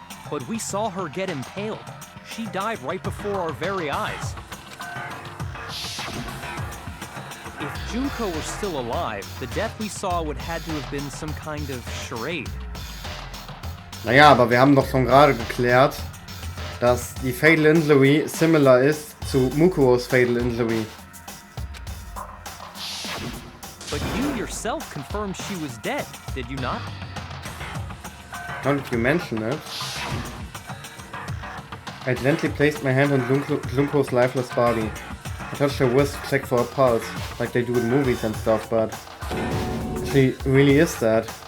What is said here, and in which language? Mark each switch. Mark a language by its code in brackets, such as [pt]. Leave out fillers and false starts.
[en] But we saw her get impaled. She died right before our very eyes. If Junko were still alive, the death we saw would had to have been some kind of charade. [de] Naja, aber wir haben doch schon gerade geklärt, dass die Fatal Injury similar ist zu Mukuros Fatal Injury. [en] But you yourself confirmed she was dead, did you not? Now that you mention it, I gently placed my hand on Junko's lifeless body. I touched her wrist to check for a pulse, like they do in movies and stuff, but she really is dead.